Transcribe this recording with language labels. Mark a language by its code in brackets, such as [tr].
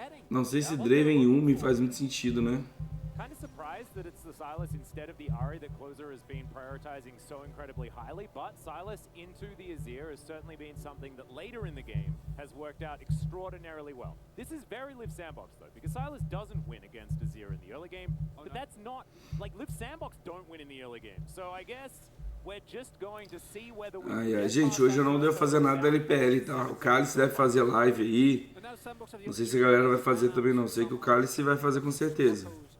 [pt] Não sei se Draven Yumi faz muito sentido, né? [en] Kind of surprised that it's the Sylas instead of the Ahri that Closer has been prioritizing so incredibly highly, but Sylas into the Azir has certainly been something that later in the game has worked out extraordinarily well. This is very Liv Sandbox though, because Sylas doesn't win against Azir in the early game, but that's not, like Liv Sandbox don't win in the early game, so I guess we're just going to see whether we... [pt] Ai, gente, hoje eu não devo fazer nada da LPL, tá? O Cálice deve fazer live aí, não sei se a galera vai fazer também não, sei que o Cálice vai fazer com certeza.